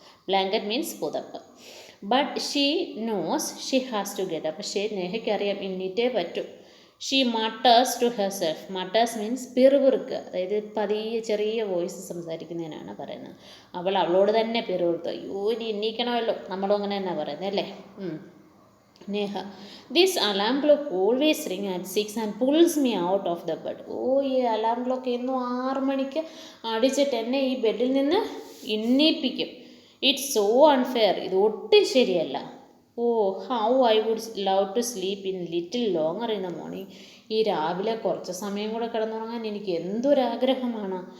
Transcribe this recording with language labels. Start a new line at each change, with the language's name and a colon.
English: blanket means
Malayalam: പുതപ്പ്.
English: But she knows she has to get up.
Malayalam: പക്ഷേ നേഹയ്ക്കറിയാം എണ്ണീറ്റേ പറ്റൂ.
English: She mutters to herself.
Malayalam: മട്ടേഴ്സ് means പിറുപിറുക്കുക, അതായത് പതിയെ ചെറിയ വോയിസ് സംസാരിക്കുന്നതിനാണ് പറയുന്നത്. അവളോട് തന്നെ പിറുപിറുത്തു. അയ്യോ ഇനി എണ്ണീക്കണമല്ലോ, നമ്മളും അങ്ങനെ തന്നെ പറയുന്നത് അല്ലേ?
English: Neha, this alarm clock always ring at 6 and pulls me out of the bed.
Malayalam: ഈ അലാം ക്ലോക്ക് എന്നും 6 മണിക്ക് അടിച്ചിട്ട് എന്നെ ഈ ബെഡിൽ നിന്ന് എണ്ണീപ്പിക്കും.
English: It's so unfair.
Malayalam: ഇത് ഒട്ടും ശരിയല്ല.
English: How I would love to sleep in little longer in the morning.
Malayalam: ഈ രാവിലെ കുറച്ച് സമയം കൂടെ കിടന്നുറങ്ങാൻ എനിക്ക് എന്തൊരാഗ്രഹമാണ്.